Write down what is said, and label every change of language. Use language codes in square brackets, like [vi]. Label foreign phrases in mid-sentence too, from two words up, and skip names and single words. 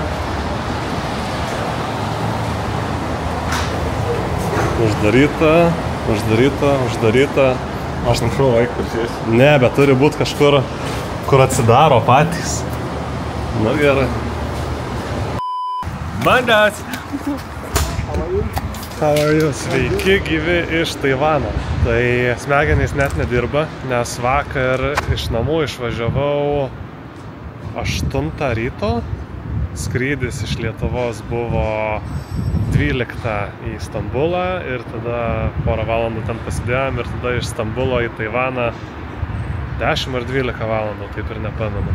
[lt] Uždaryta. Aš nušau laik prisėsiu. Ne, bet turi būti kažkur, kur atsidaro patys. Na gerai. Mandas! [en] How are you? [lt] Sveiki gyvi iš Taivano. Tai smegenys net nedirba, nes vakar iš namų išvažiavau 8 ryto. Skrydis iš Lietuvos buvo 12 į Stambulą ir tada porą valandų ten pasidėjom ir tada iš Stambulo į Taivaną 10 ar 12 valandų, taip ir nepamenu.